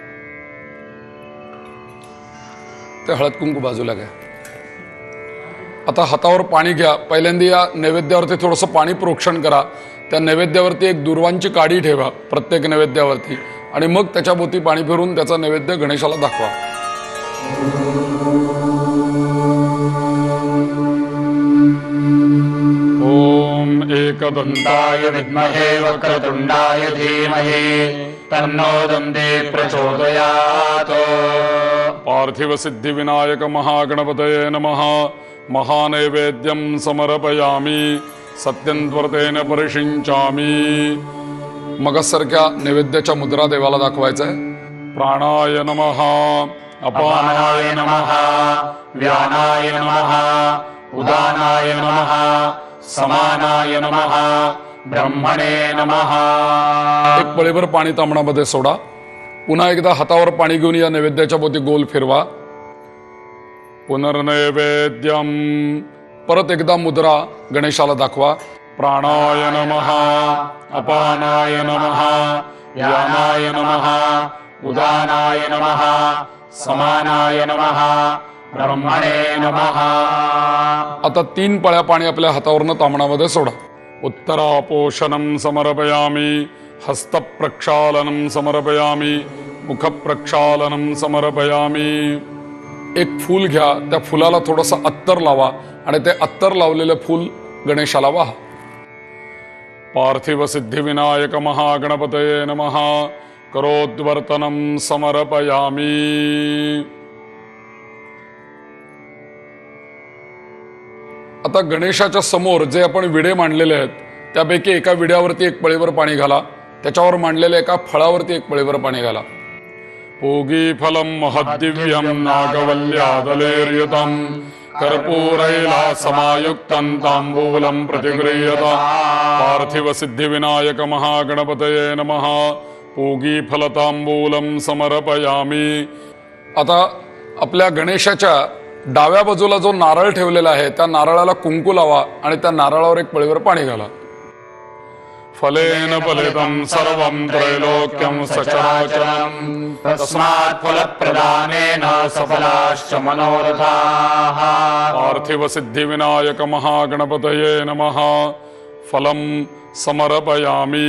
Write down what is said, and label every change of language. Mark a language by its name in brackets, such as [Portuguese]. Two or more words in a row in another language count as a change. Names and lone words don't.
[Marathi] ते हळद कुंकू बाजूला घ्या. आता हातावर पाणी घ्या. पहिल्यांदा या नैवेद्यावरती थोडंसं पाणी प्रोक्षण करा. त्या नैवेद्यावरती एक दुर्वांची काडी ठेवा प्रत्येक नैवेद्यावरती आणि मग त्याच्या भोवती पाणी फिरून त्याचा नैवेद्य गणेशाला दाखवा. [Sanskrit] ओम एकदंताय विद्महे वक्रतुंडाय धीमहि तन्नो दन्ती प्रचोदयात्. पार्थिव सिद्धी विनायक महागणपतये नमः. महानैवेद्यं समर्पयामि. सत्यंत्वर्तेन परिशिंचामि. [Marathi] मगसारख्या नैवेद्याच्या मुद्रा देवाला दाखवायचा आहे. [Sanskrit] प्राणाय नमः. अपानाय नमः. व्यानाय नमः. उदानाय नमः. समानाय नमः. ब्रह्मणे नमः. [Marathi] एक पळीभर पाणी तांबणामध्ये सोडा. पुन्हा एकदा हातावर पाणी घेऊन या नैवेद्याच्या भोवती गोल फिरवा. [Sanskrit] पुनर्नैवेद्यम. [Marathi] परत एकदा मुद्रा गणेशाला दाखवा. [Sanskrit] प्राणाय नमः अपानाय नमः व्यानाय नमः उदानाय नमः समानाय नमः ब्रह्मणे नमः. [Marathi] आता 3 पळ्या पाणी आपल्या हातावरनं तामणामध्ये सोडा. [Sanskrit] उत्तरापोषणं समर्पयामि, हस्तप्रक्षालनं समर्पयामि, मुखप्रक्षालनं समर्पयामि. [Marathi] एक फूल घ्या, त्या फुलाला थोडंसं अत्तर लावा आणि ते अत्तर लावलेलं फूल गणेशाला वाहा. [Sanskrit] पार्थिव सिद्धिविनायक महागणपतये नमः. करोद्वर्तनं समर्पयामि. [Marathi] आता गणेशाच्या समोर जे आपण विडे मांडलेले आहेत त्यापैकी एका विड्यावरती एक पळीवर पाणी घाला, त्याच्यावर मांडलेल्या एका फळावरती एक पळीवर पाणी घाला. [Sanskrit] पूगी फलं महद्दिव्यं नागवल्यादलेर्युतं कर्पूरैला समायुक्तं तांबूलं प्रतिगृह्यता. पार्थिव सिद्धिविनायक महागणपतये नमः. पूगी फल तांबूलं समर्पयामि. [Marathi] आता आपल्या गणेशाच्या डाव्या बाजूला जो नारळ ठेवलेला आहे त्या नारळाला कुंकू लावा आणि त्या नारळावर एक पळीवर पाणी घाला. [Sanskrit] फलेन फलितं सर्वं त्रैलोक्यं सचराचरं तस्मात् फलप्रदानेन सफलाश्च मनोरथाः. पार्थिव सिद्धिविनायक महागणपतये नमः. फलं समर्पयामि.